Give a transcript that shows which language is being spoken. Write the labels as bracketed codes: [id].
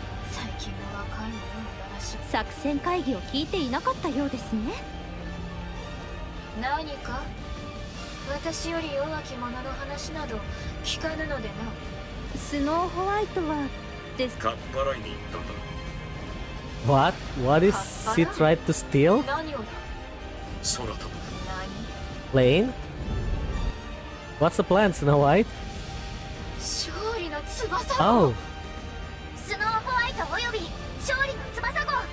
[ja] 最近の若い者の話。作戦会議を聞いていなかったようですね。何か？私より弱き者の話など聞かぬのでな。スノーホワイトはです。かっぱらいに行ったんだ。 [en] What? What is he tried to steal? [ja] 何をだ？空飛ぶ。 [en] Plane? What's the plan, Snow White? [ja] 勝利の翼 [en] Oh, [ja] スノーホワイトおよび勝利の翼号。